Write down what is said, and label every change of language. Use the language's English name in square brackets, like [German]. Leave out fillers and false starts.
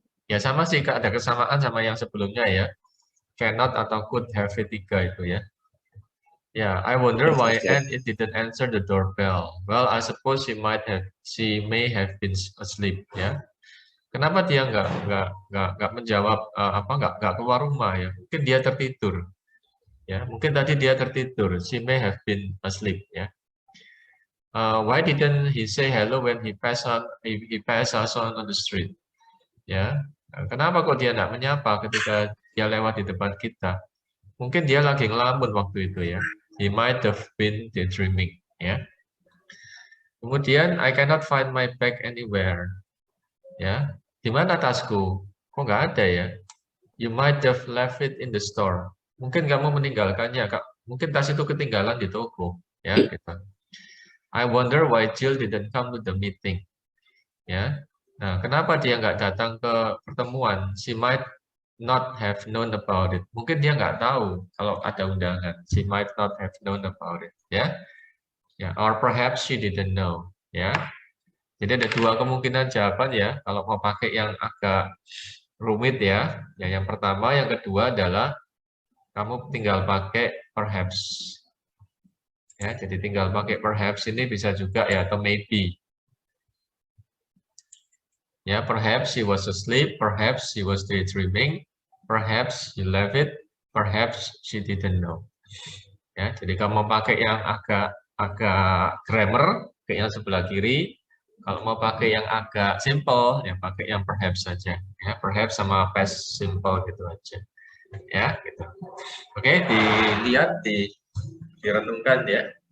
[Indonesian] Ya sama sih Kak, ada kesamaan sama yang sebelumnya ya. [English] Cannot atau could have V3 itu ya. Ya, I wonder Yes, why Mister. Anne it didn't answer the doorbell. Well, I suppose she may have been asleep ya. [Indonesian] Kenapa dia nggak menjawab nggak keluar rumah ya? Mungkin dia tertidur ya. Mungkin tadi dia tertidur. [English] She may have been asleep ya. Why didn't he say hello when he passed us on the street? [Indonesian] Ya, kenapa kok dia nggak menyapa ketika dia lewat di depan kita? Mungkin dia lagi ngelamun waktu itu ya. [English] He might have been daydreaming ya. Kemudian I cannot find my bag anywhere. [Indonesian] Ya, di mana tasku? Kok nggak ada ya? [English] You might have left it in the store. [Indonesian] Mungkin kamu meninggalkannya, Kak. Mungkin tas itu ketinggalan di toko, ya gitu. [English] I wonder why Jill didn't come to the meeting. [Indonesian] Ya. Nah, kenapa dia nggak datang ke pertemuan? [English] She might not have known about it. [Indonesian] Mungkin dia nggak tahu kalau ada undangan. [English] She might not have known about it. Ya, ya. Or perhaps she didn't know. [Indonesian] Ya. Jadi ada dua kemungkinan jawaban ya. Kalau mau pakai yang agak rumit ya. Yang pertama, yang kedua adalah kamu tinggal pakai perhaps. Ya, jadi tinggal pakai perhaps ini bisa juga ya atau maybe. [English] Ya, perhaps she was asleep, perhaps she was daydreaming, perhaps she left it, perhaps she didn't know. [Indonesian] Ya, jadi kalau mau pakai yang agak grammar, ke yang sebelah kiri. Kalau mau pakai yang agak simple, ya pakai yang perhaps saja. Ya, perhaps sama past simple gitu aja. Ya, gitu. Oke, dilihat, direnungkan ya.